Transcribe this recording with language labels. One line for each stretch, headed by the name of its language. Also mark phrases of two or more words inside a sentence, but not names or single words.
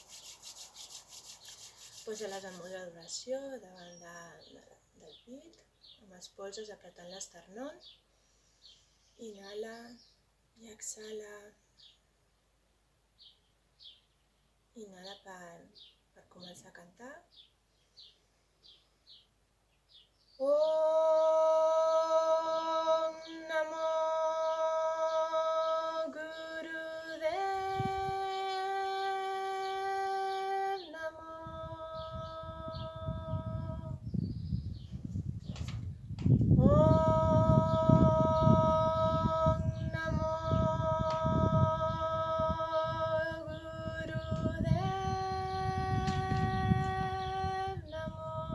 Catalan: Posa-les en mode d'oració davant del pit, amb els polzes apretant l'esternón. Inhala i exhala. Inhala per començar a cantar.
Sanskrit: Om Namo Gurudev Namo. Om Namo Gurudev Namo.